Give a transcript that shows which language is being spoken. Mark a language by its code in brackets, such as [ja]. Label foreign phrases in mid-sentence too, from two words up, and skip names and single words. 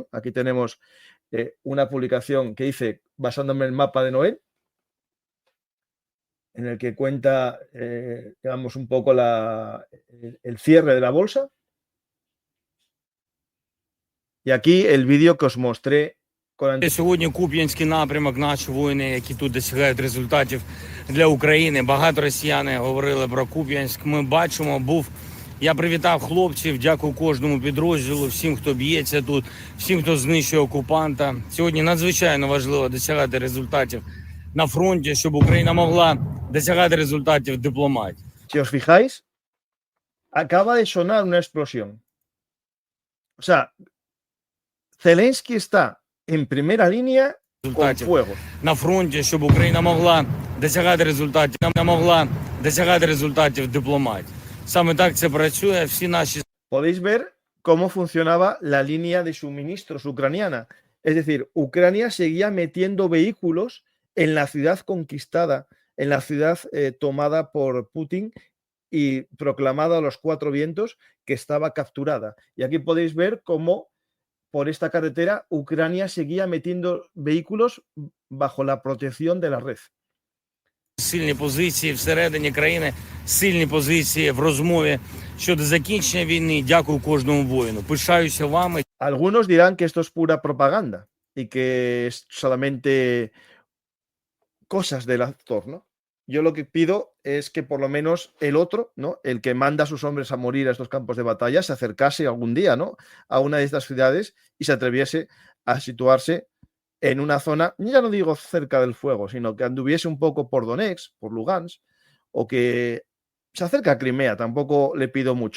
[es] Aquí tenemos una publicación que hice basándome en el mapa de Noel, en el que cuenta, digamos, un poco el cierre de la bolsa. Y aquí el vídeo que os mostré con [uk] Сьогодні Куп'янський напрямок, наші воїни, які тут досягають результатів для України. Багато росіяни говорили про Куп'янськ. Ми бачимо, я привітав хлопців, дякую кожному підрозділу, всім, хто б'ється тут, всім, хто знищує окупанта. Сьогодні надзвичайно важливо досягати результатів на фронті, щоб Україна могла досягати результатів в дипломатії. [es] Si os fijáis, acaba de sonar una explosión. O sea, Zelensky está en primera línea con fuego. [uk] На фронті, щоб Україна могла досягати результатів в дипломатії. Саме так це працює. Всі наші [es] Podéis ver cómo funcionaba la línea de suministros ucraniana. Es decir, Ucrania seguía metiendo vehículos en la ciudad conquistada, en la ciudad tomada por Putin y proclamada a los cuatro vientos que estaba capturada. Y aquí podéis ver cómo por esta carretera Ucrania seguía metiendo vehículos bajo la protección de la red. [uk] Сильні позиції всередині країни, сильні позиції в розмові щодо закінчення війни. Дякую кожному воїну. Пишаюся вами. [es] Algunos dirán que esto es pura propaganda y que es solamente cosas del actor, ¿no? Yo lo que pido es que por lo menos el otro, ¿no? El que manda a sus hombres a morir a estos campos de batalla, se acercase algún día, ¿no? A una de estas ciudades y se atreviese a situarse en una zona, ya no digo cerca del fuego, sino que anduviese un poco por Donetsk, por Lugansk, o que se acerca a Crimea, tampoco le pido mucho.